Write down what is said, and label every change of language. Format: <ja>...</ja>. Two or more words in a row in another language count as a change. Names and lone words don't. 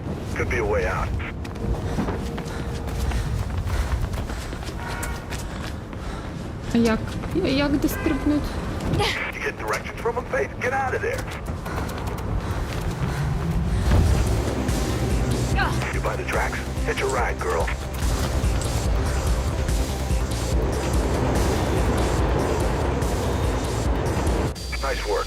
<en>Could be a way out.</en> <uk>А як дострибнуть?</uk> <en>You get directions from them, Faith? Get out of there. You by the tracks? Hitch a ride, girl. Nice work.</en>